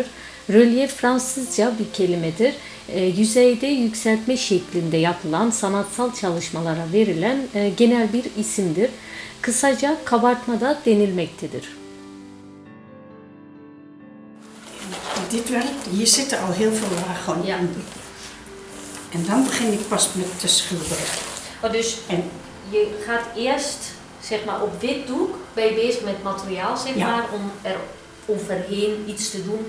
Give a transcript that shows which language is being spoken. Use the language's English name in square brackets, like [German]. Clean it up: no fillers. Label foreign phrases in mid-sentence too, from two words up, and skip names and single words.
[Turkish] Rölyef Fransızca bir kelimedir. Yüzeyde yükseltme şeklinde yapılan sanatsal çalışmalara verilen genel bir isimdir. Kısaca kabartma da denilmektedir. [Dutch] Dit werk, hier zitten al heel veel lagen onder. En dan begin ik pas met te schilderen. Oh, dus je gaat eerst zeg maar op wit doek, ben je bezig met materiaal zeg maar, om er overheen iets te doen.